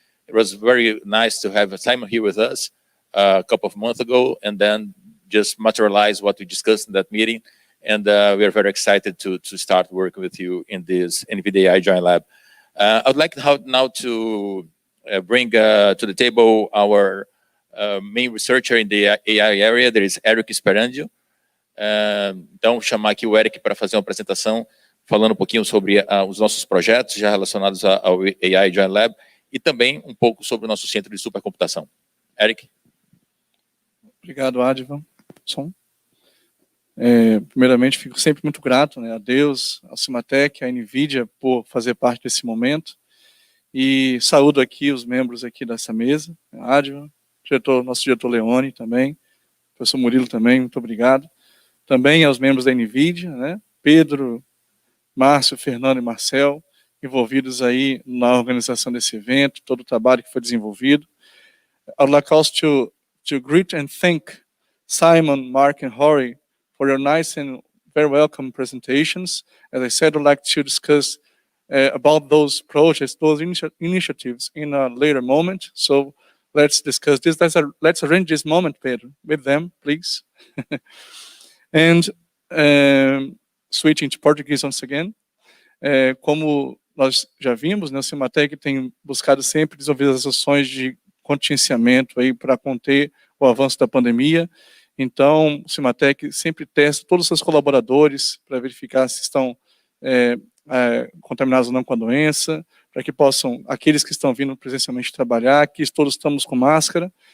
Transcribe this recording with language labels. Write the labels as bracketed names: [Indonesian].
[English] It was very nice to have Simon here with us a couple of months ago, and then just materialize what we discussed in that meeting. And we are very excited to start working with you in this NVIDIA AI Joint Lab. I'd like now to bring to the table our main researcher in the AI area, there is Eric Sperandio. [Portuguese] Então, chamar aqui o Eric para fazer uma apresentação, falando um pouquinho sobre os nossos projetos já relacionados ao AI Joint Lab e também um pouco sobre o nosso centro de supercomputação. Eric? Obrigado, Advan. Primeiramente, fico sempre muito grato, né, a Deus, ao CIMATEC, à NVIDIA, por fazer parte desse momento. E saúdo aqui os membros aqui dessa mesa, Advan, nosso diretor Leone também, professor Murilo também, muito obrigado. Também aos membros da NVIDIA, né, Pedro, Márcio, Fernando e Marcel, envolvidos aí na organização desse evento, todo o trabalho que foi desenvolvido. [English] I would like also to greet and thank Simon, Mark, and Rory for your nice and very welcome presentations. As I said, I'd like to discuss about those projects, those initiatives in a later moment. So let's discuss this. Let's arrange this moment, Pedro, with them, please. And switching to Portuguese once again. [Portuguese] Como nós já vimos, né, o CIMATEC tem buscado sempre desenvolver as ações de contingenciamento aí para conter o avanço da pandemia. Então, o CIMATEC sempre testa todos os seus colaboradores para verificar se estão contaminados ou não com a doença, para que possam, aqueles que estão vindo presencialmente trabalhar, que todos estamos com máscara.